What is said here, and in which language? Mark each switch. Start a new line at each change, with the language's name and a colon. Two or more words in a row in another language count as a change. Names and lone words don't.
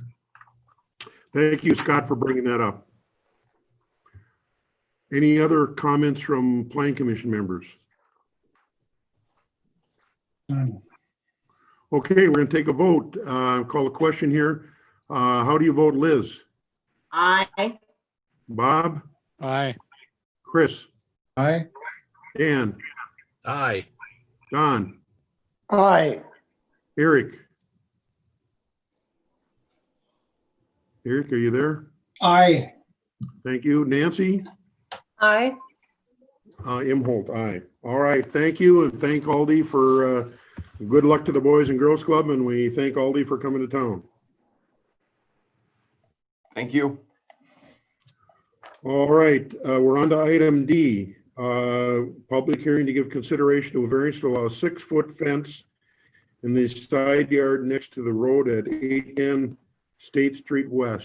English: Thank you, Scott, for bringing that up. Any other comments from Planning Commission members? Okay, we're going to take a vote. Call a question here. How do you vote, Liz? Aye. Bob? Aye. Chris? Aye. Dan? Aye. Don? Aye. Eric? Eric, are you there? Aye. Thank you. Nancy? Aye. Imholt, aye. All right, thank you, and thank Aldi for, good luck to the Boys and Girls Club, and we thank Aldi for coming to town. Thank you. All right, we're on to item D. Public hearing to give consideration to a variance to allow a 6-foot fence in the side yard next to the road at 810 State Street West.